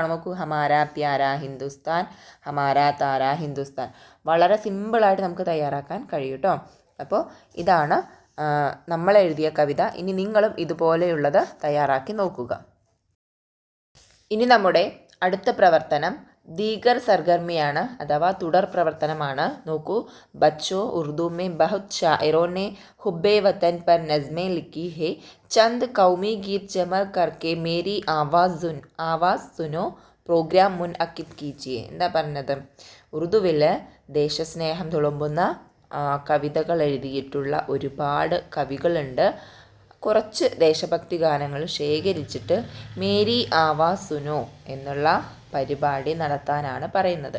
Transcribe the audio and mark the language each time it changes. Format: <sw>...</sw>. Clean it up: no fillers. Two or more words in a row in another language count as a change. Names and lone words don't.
<ml>നോക്കൂ,</ml> <ur>ہمارا پیارا ہندوستان، ہمارا تارا ہندوستان,</ur> <ml>വളരെ സിമ്പിളായിട്ട് നമുക്ക് തയ്യാറാക്കാൻ കഴിയും കേട്ടോ. അപ്പോൾ ഇതാണ് നമ്മൾ എഴുതിയ കവിത. ഇനി നിങ്ങളും ഇതുപോലെയുള്ളത് തയ്യാറാക്കി നോക്കുക. ഇനി നമ്മുടെ അടുത്ത പ്രവർത്തനം</ml> <ur>دیگر سرگرمی,</ur> <ml>അഥവാ തുടർ പ്രവർത്തനമാണ്.</ml> <ur>നോക്കൂ, بچو اردو میں بہت شاعروں نے حب وطن پر نظمیں لکھی ہے، چند قومی گیت جمع کرکے میری آواز سنو پروگرام منعقد کیجیے.</ur> <ml>എന്താ പറഞ്ഞത്? ഉറുദുവിൽ ദേശസ്നേഹം തുളുമ്പുന്ന കവിതകൾ എഴുതിയിട്ടുള്ള ഒരുപാട് കവികളുണ്ട്. കുറച്ച് ദേശഭക്തി ഗാനങ്ങൾ ശേഖരിച്ചിട്ട് മേരി ആവാസ് സുനോ എന്നുള്ള പരിപാടി നടത്താനാണ് പറയുന്നത്.</ml>